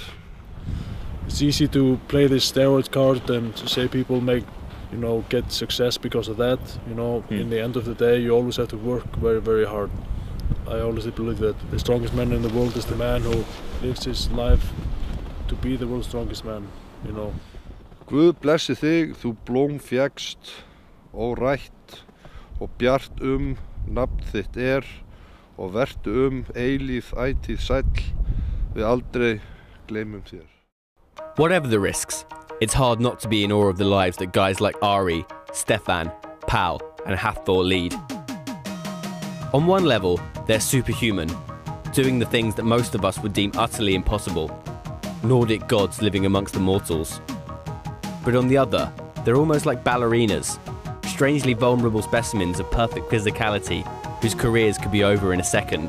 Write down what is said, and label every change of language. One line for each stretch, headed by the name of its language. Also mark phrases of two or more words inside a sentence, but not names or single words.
English: It's easy to play this steroid card and to say people make, you know, get success because of that. You know, in the end of the day, you always have to work very, very hard. I always believe that the strongest man in the world is the man who lives his life to be the world's strongest man, you know.
Icelandic: Guð blessi þig, þú blóm fékkst, órætt, og bjart nafn þitt og vertu eilíð ætíð sæll, við aldrei gleymum þér.
English: Whatever the risks, it's hard not to be in awe of the lives that guys like Ari, Stefán, Paul and Hafthor lead. On one level, they're superhuman, doing the things that most of us would deem utterly impossible. Nordic gods living amongst the mortals. But on the other, they're almost like ballerinas, strangely vulnerable specimens of perfect physicality whose careers could be over in a second.